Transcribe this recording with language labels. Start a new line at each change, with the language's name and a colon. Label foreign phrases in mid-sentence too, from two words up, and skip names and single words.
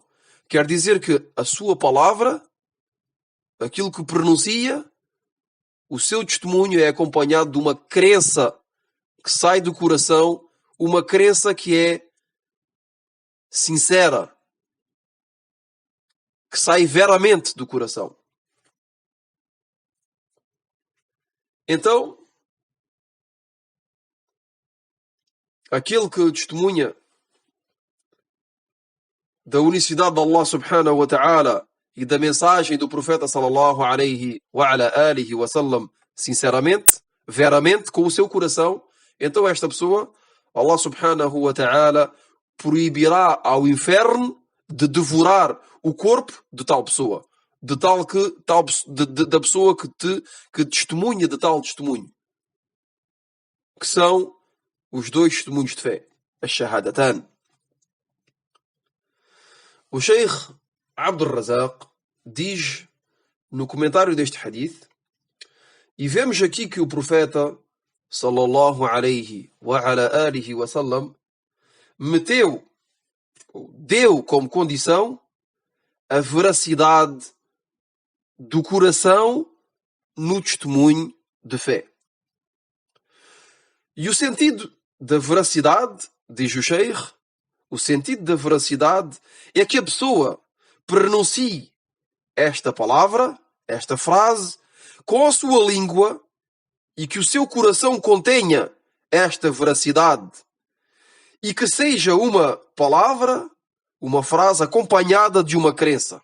Portuguese: Quer dizer que a sua palavra, aquilo que pronuncia, o seu testemunho é acompanhado de uma crença que sai do coração, uma crença que é sincera, que sai veramente do coração. Então, aquele que testemunha da unicidade de Allah
Arabic: سبحانه وتعالى
Portuguese: e da mensagem do profeta
Arabic: صلى الله عليه وعلى آله وسلم
Portuguese: sinceramente, veramente, com o seu coração, então esta pessoa, Allah
Arabic: سبحانه وتعالى
Portuguese: proibirá ao inferno de devorar o corpo de tal pessoa, da pessoa que testemunha de tal testemunho, que são os dois testemunhos de fé, as-shahadatan. O Sheikh Abdul Razak diz no comentário deste hadith, e vemos aqui que o profeta
Arabic: صلى الله عليه وعلى آله وسلم
Portuguese: deu como condição a veracidade do coração no testemunho de fé. E o sentido da veracidade, diz o Sheikh, o sentido da veracidade é que a pessoa pronuncie esta palavra, esta frase, com a sua língua e que o seu coração contenha esta veracidade e que seja uma palavra, uma frase acompanhada de uma crença.